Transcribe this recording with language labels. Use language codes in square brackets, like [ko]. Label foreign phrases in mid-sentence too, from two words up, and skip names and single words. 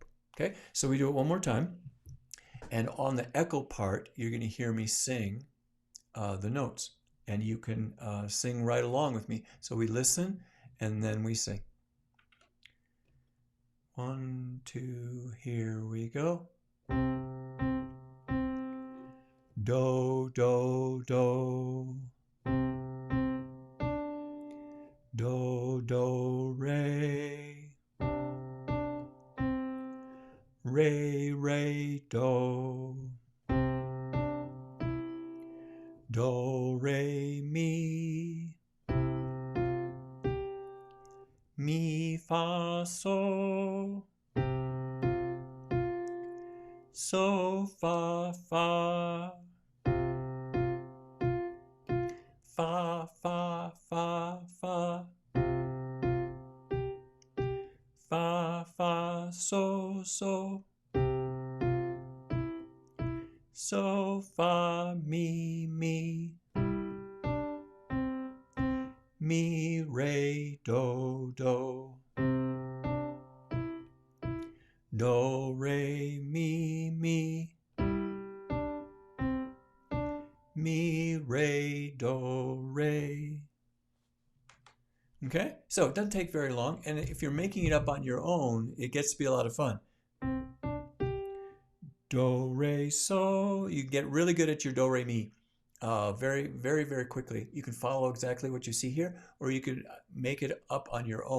[en] Okay, so we do it one more time. And on the echo part, you're going to hear me sing the notes, and you can sing right along with me. So we listen, and then we sing. 1, 2, here we go. Do, do, do. Do, do, re. Re, re, do. Do, re, mi. Mi, fa, sol. So, fa, fa. Fa, fa, fa, fa. Fa, fa, so, so. So, fa, mi, mi. Mi, re, do, do. do, re, mi, mi, re, do, re. Okay, so it doesn't take very long, and if you're making it up on your own, it gets to be a lot of fun. Do, re, so. You get really good at your do, re, mi very, very, very quickly. You can follow exactly what you see here, or you could make it up on your own.